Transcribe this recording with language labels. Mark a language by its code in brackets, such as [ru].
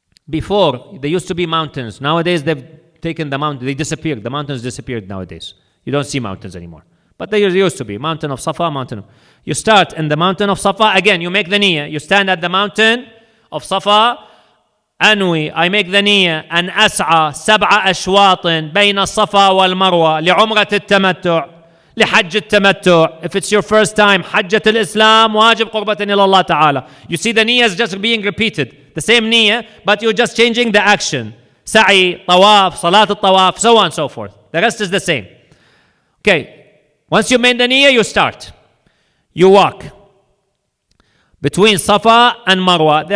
[en] Before, there used to be mountains. Nowadays, they've taken the mountain. They disappeared. The mountains disappeared nowadays. You don't see mountains anymore. But there used to be mountain of Safa, mountain of... You start in the mountain of Safa. Again, you make the niyyah. You stand at the mountain of Safa. [ar] أنوي, [en] I make the niyyah. [ar] أن أسعى 7 أشواط بين الصفا والمروة لعمرة التمتع لحج التمتع. [en] If it's your first time, [ar] حجة الإسلام واجب قربة إلى الله تعالى. [en] You see the niyyah is just being repeated. The same niyyah, but you're just changing the action. Sa'i, tawaf, salat al-tawaf, so on and so forth. The rest is the same. Okay. Once you made the niyyah, you start. You walk between Safa and Marwa.